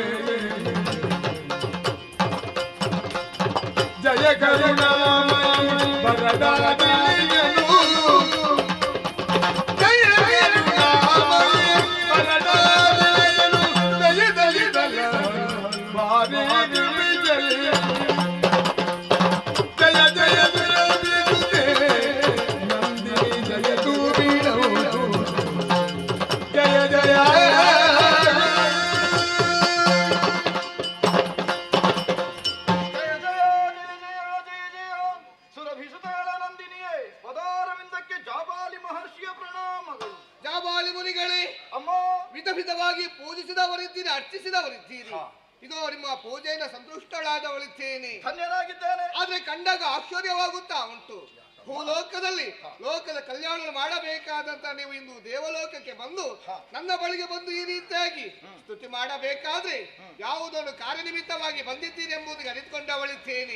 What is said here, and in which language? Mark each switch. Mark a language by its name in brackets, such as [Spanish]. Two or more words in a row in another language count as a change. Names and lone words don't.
[Kannada] ಜಯ ಕರುಣಾಮಯಿ ಬರದಾದಿಲಿಯನು ಜಯ ಕರುಣಾಮಯಿ ಬರದಾದಿಲಿಯನು ದಯ ದಯ ದಯ ಬಾರಿ ವಿಜಯ ಜಯ ಜಯ ಜಯ ವಿದುತೆ ನಂದಿನಿ ಜಯತು ಬೀಳವು ಜಯ ಜಯ ಸುರಭಿಸುತಾಳ ನಂದಿನಿಯೇ, ಪದಾರವಿಂದಕ್ಕೆ ಜಾಬಾಲಿ ಮಹರ್ಷಿಯ ಪ್ರಣಾಮಗಳು. ಜಾಬಾಲಿ ಮುನಿಗಳೇ, ಅಮ್ಮ, ವಿಧ ವಿಧವಾಗಿ ಪೂಜಿಸಿದವರಿದ್ದೀರಿ, ಅರ್ಚಿಸಿದವರಿದ್ದೀರಿ. ಇದು ನಿಮ್ಮ ಪೂಜೆಯಿಂದ ಸಂತುಷ್ಟಳಾದವಳಿದ್ದೇನೆ. ಧನ್ಯನಾಗಿದ್ದೇನೆ. ಆದ್ರೆ ಕಂಡಾಗ ಆಶ್ಚರ್ಯವಾಗುತ್ತಾ ಉಂಟು. ಭೂಲೋಕದಲ್ಲಿ ಲೋಕದ ಕಲ್ಯಾಣ ಮಾಡಬೇಕಾದಂತ ನೀವು ಇಂದು ದೇವಲೋಕಕ್ಕೆ ಬಂದು ನನ್ನ ಬಳಿಗೆ ಬಂದು ಈ ರೀತಿಯಾಗಿ ಸ್ತುತಿ ಮಾಡಬೇಕಾದ್ರೆ ಯಾವುದನ್ನು ಕಾರ್ಯನಿಮಿತ್ತವಾಗಿ ಬಂದಿದ್ದೀರಿ ಎಂಬುದಕ್ಕೆ ಅರಿತುಕೊಂಡವಳಿದ್ದೇನೆ.